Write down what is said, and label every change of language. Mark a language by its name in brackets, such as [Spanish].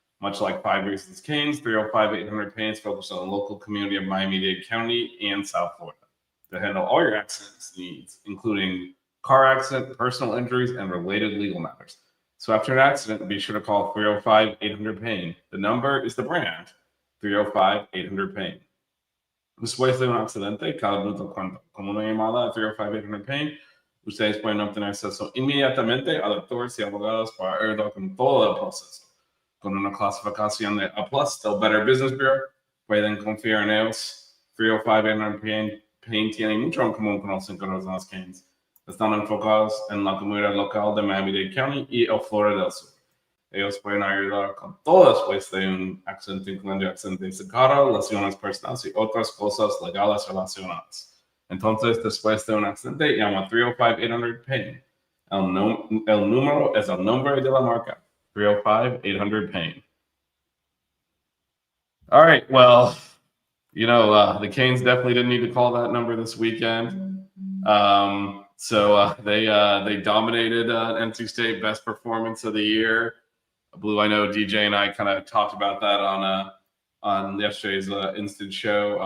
[English] Much like 5 Reasons Canes, 305-800-PAIN is focused on the local community of Miami-Dade County and South Florida to handle all your accidents needs, including car accident, personal injuries, and related legal matters. So after an accident, be sure to call 305-800-PAIN. The number is the brand, 305-800-PAIN. [Spanish] Después de un accidente, cada minuto cuenta. Con una llamada a 305-800-PAIN, ustedes pueden obtener acceso inmediatamente a doctores y abogados para ayudar con todo el proceso. Con una clasificación de A+ del Better Business Bureau, pueden confiar en ellos. 305-800-PAIN tiene mucho en común con los 5 Razones Canes. Están enfocados en la comunidad local de Miami-Dade County y el Florida del Sur. Ellos pueden ayudar con todo después de un accidente, incluyendo accidentes de carro, lesiones personales y otras cosas legales relacionadas. Entonces, después de un accidente, llama 305-800-PAIN. El número es el nombre de la marca, 305-800-PAIN. [English] All right, well, the Canes definitely didn't need to call that number this weekend. So they dominated NC State, best performance of the year. Blue, I know DJ and I kind of talked about that on yesterday's instant show.